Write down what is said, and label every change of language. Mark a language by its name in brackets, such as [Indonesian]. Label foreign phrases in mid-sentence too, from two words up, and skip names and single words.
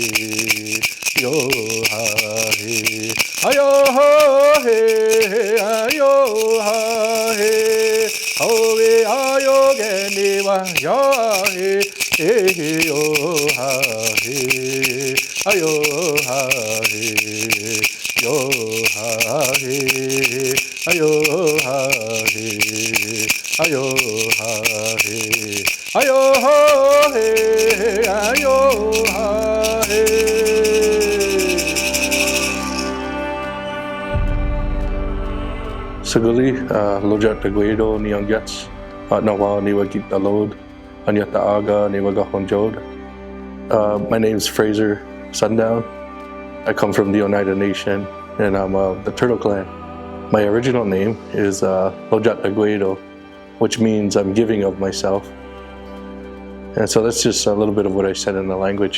[Oneida] yo ha he, ayo ha he, ayo ha he, howe ayo geni wa yo he, yo ha he, ayo ha he, yo ha he, ayo ha he. Ayo ha he, ayo ha he, ayo ha he. Saguli, lojat taguido ni angyats, at nawa ni wagit alod, anyata aga ni wagahonjod. [English] My name is Frazer Sundown. I come from the Oneida Nation, and I'm of the Turtle Clan. My original name is Lojat Taguido, which means I'm giving of myself. And so that's just a little bit of what I said in the language.